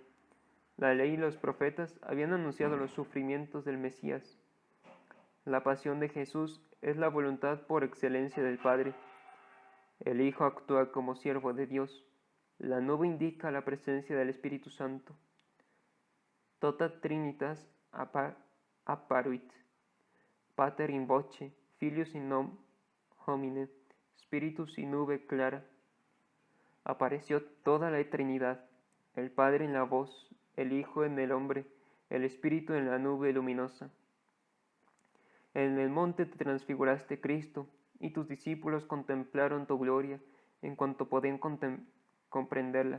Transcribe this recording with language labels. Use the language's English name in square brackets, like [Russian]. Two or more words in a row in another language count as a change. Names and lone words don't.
[Spanish] La ley y los profetas habían anunciado los sufrimientos del Mesías. La pasión de Jesús es la voluntad por excelencia del Padre. El Hijo actúa como siervo de Dios. La nube indica la presencia del Espíritu Santo. [Latin] Tota trinitas apparuit, pater in voce, filius in homine, spiritus in nube clara. [Spanish] Apareció toda la Trinidad, el Padre en la voz, el Hijo en el hombre, el Espíritu en la nube luminosa. En el monte te transfiguraste, Cristo, y tus discípulos contemplaron tu gloria en cuanto podían comprenderla.